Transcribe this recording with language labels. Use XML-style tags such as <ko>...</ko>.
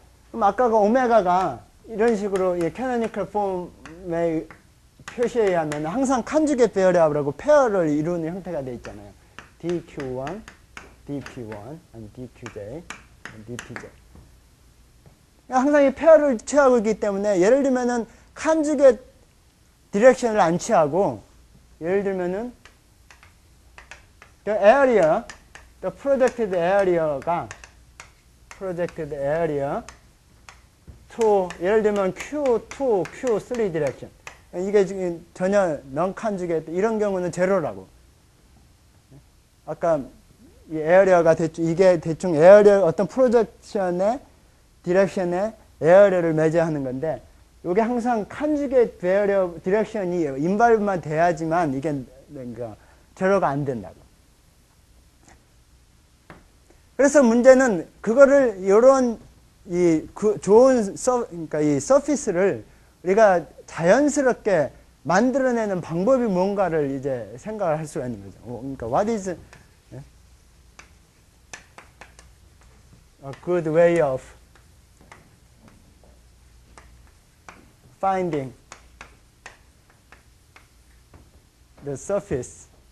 <ko>그럼 아까가 오메가가 이런 식으로 이 캐노니컬 폼의 표시에 의하면 항상 칸주게이트 페어라고 페어를 이루는 형태가 되어 있잖아요. DQ1, DP1, 아니 DQJ, DPJ. 항상 이 페어를 취하고 있기 때문에 예를 들면은 칸주게이트 디렉션을 안 취하고 예를 들면은 the area, the projected area가 projected area to 예를 들면 Q2, Q3 디렉션 이게 지금 전혀 non-conjugate 이런 경우는 제로라고. 아까 이 에어리어가 이게 대충 에어리어 어떤 프로젝션의 디렉션에 에어리어를 매제하는 건데 이게 항상 컨주게이트 에어리어 디렉션이 인발브만 돼야지만 이게 그러니까 제로가 안 된다고. 그래서 문제는 그거를 이런 좋은 그러니까 이 서피스를 우리가 자연스럽게 만들어내는 방법이 뭔가를 이제 생각을 할 수가 있는 거죠.</ko> <en>그러니까 what is a good way of finding the surface.</en>